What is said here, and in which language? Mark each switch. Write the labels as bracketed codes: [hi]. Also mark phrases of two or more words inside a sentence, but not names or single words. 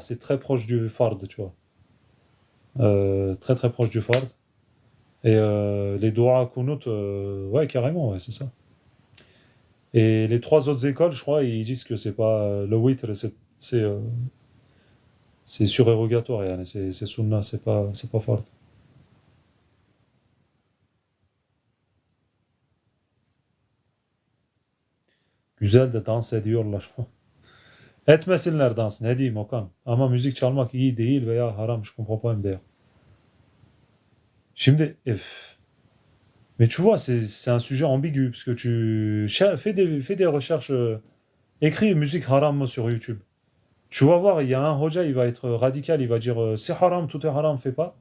[fr] C'est très proche du fard, tu vois. Très très proche du fard. Et les doigts kunut, ouais, carrément, ouais, c'est ça. Et les trois autres écoles, je crois, ils disent que c'est pas le witr, c'est surérogatoire, yani, c'est sunna, c'est pas fard. [tr] Güzel de dans ediyorlar. Etmesinler dans, ne diyeyim Okan. Ama müzik çalmak iyi değil veya haram, [fr] je comprends pas MDR. Şimdi, mais tu vois, c'est un sujet ambigu, parce que fais des recherches, écris musique haram sur YouTube. Tu vas voir, il y a un hoja, il va être radical, il va dire c'est haram, tout est haram, fais pas.